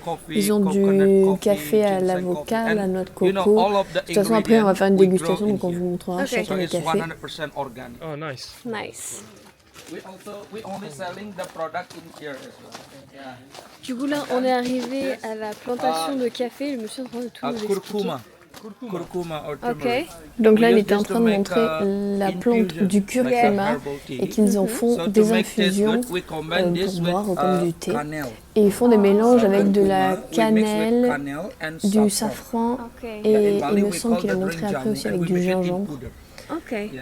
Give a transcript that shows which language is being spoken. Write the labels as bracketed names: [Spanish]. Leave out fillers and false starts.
[French] Ils ont du café à l'avocat, à la noix de coco. De toute façon, après, on va faire une dégustation, donc on vous montrera chacun les cafés. [English] 100% organic. Oh, nice. Nice. We only selling the product in here as well. Yeah. [French] Du coup, là, on est arrivé à la plantation de café. Je me suis en train de tout vous expliquer. [English] Curcuma or Ok. turmeric. [French] Donc là, il était en train de montrer la plante du curcuma et qu'ils en font des infusions pour boire comme du thé. Et ils font des mélanges avec de la cannelle, du safran et il me semble qu'il a montré après aussi avec du gingembre. Ok.